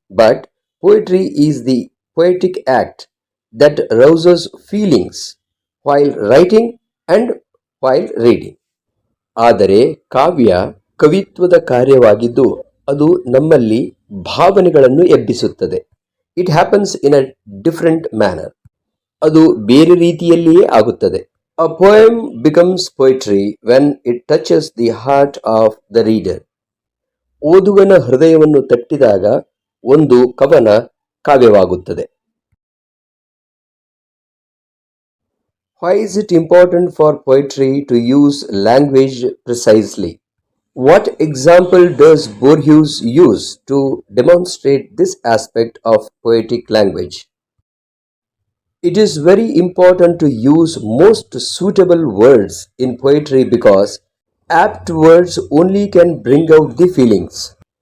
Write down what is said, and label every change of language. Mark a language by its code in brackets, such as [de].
[en] But poetry is the poetic act that rouses feelings while writing and while reading. [kn] ಆದರೆ ಕಾವ್ಯ ಕವಿತ್ವದ ಕಾರ್ಯವಾಗಿದ್ದು ಅದು ನಮ್ಮಲ್ಲಿ ಭಾವನೆಗಳನ್ನು ಎಬ್ಬಿಸುತ್ತದೆ. [en] It happens in a different manner. [kn] ಅದು ಬೇರೆ ರೀತಿಯಲ್ಲಿಯೇ ಆಗುತ್ತದೆ. [en] A poem becomes poetry when it touches the heart of the reader. [kn] ಓದುಗನ ಹೃದಯವನ್ನು ತಟ್ಟಿದಾಗ ಒಂದು ಕವನ ಕಾವ್ಯವಾಗುತ್ತದೆ. [en] Why is it important for poetry to use language precisely? What example does Borges use to demonstrate this aspect of poetic language? It is very important to use most suitable words in poetry because apt words only can bring out the feelings.